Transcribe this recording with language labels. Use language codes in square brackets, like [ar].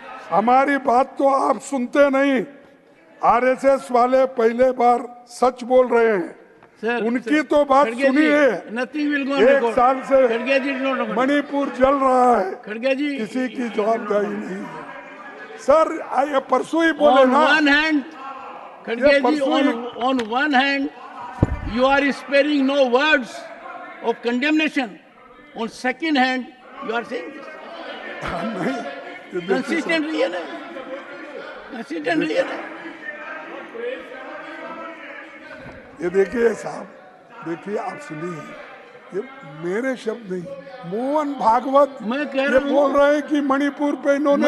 [hi] हमारी बात तो आप सुनते नहीं। आरएसएस वाले पहले बार सच बोल रहे हैं, उनकी तो बात सुनिए। 1 साल से मणिपुर जल रहा है, किसी की जवाबदारी नहीं है। सर, आइए परसों ही बोले ना। [en] on one hand, you are sparing no words of condemnation. On second hand, you are saying this. [hi] नहीं, Consistent रहिए ना, consistent रहिए ना. ये देखिए साहब, देखिए आप सुनिए, ये मेरे शब्द नहीं, मोहन भागवत मैं कह ये रहा हूं, बोल रहे हैं कि मणिपुर पे इन्होंने